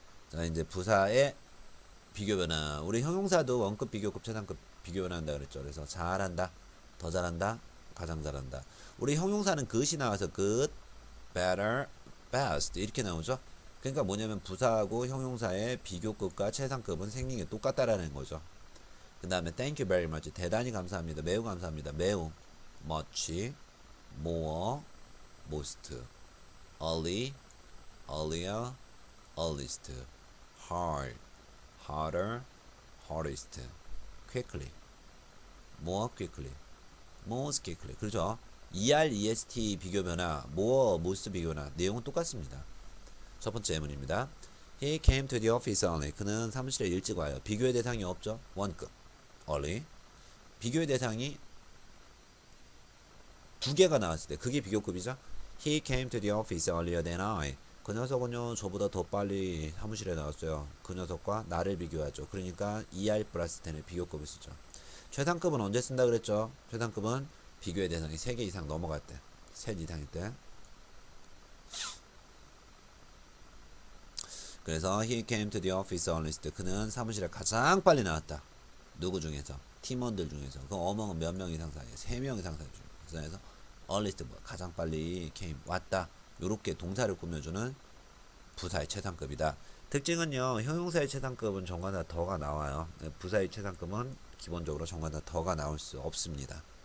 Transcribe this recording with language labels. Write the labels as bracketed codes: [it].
[ko] 자, 이제 부사의 비교 변화. 우리 형용사도 원급, 비교급, 최상급 비교 변화한다 그랬죠. 그래서 잘한다, 더 잘한다, 가장 잘한다. 우리 형용사는 그것이 나와서 [en] good, better, best [ko] 이렇게 나오죠. 그러니까 뭐냐면 부사하고 형용사의 비교급과 최상급은 생긴 게 똑같다라는 거죠. 그 다음에 [en] thank you very much [ko] 대단히 감사합니다, 매우 감사합니다, 매우 [en] much, more, most, early, earlier, earliest, hard, harder, hardest, quickly, more quickly, most quickly. [ko] 그렇죠? ER, EST 비교 변화, more, most 비교 변화 내용은 똑같습니다. 첫 번째 예문입니다. [en] He came to the office early. [ko] 그는 사무실에 일찍 와요. 비교의 대상이 없죠. 원급, early. 비교의 대상이 두 개가 나왔을 때 그게 비교급이죠. [en] He came to the office earlier than I. [ko] 그 녀석은요 저보다 더 빨리 사무실에 나왔어요. 그 녀석과 나를 비교하죠. 그러니까 ER 플러스 10의 비교급을 쓰죠. 최상급은 언제 쓴다 그랬죠? 최상급은 비교의 대상이 3개 이상 넘어갈 때, 셋 이상일 때. 그래서 [en] he came to the office earliest. [ko] 그는 사무실에 가장 빨리 나왔다. 누구 중에서? 팀원들 중에서. 그 어멍은 몇 명 이상 사이에? 3명 이상 사이에서 earliest 뭐 가장 빨리 came 왔다. 요렇게 동사를 꾸며주는 부사의 최상급이다. 특징은요, 형용사의 최상급은 정관사 더가 나와요. 부사의 최상급은 기본적으로 정관사 더가 나올 수 없습니다.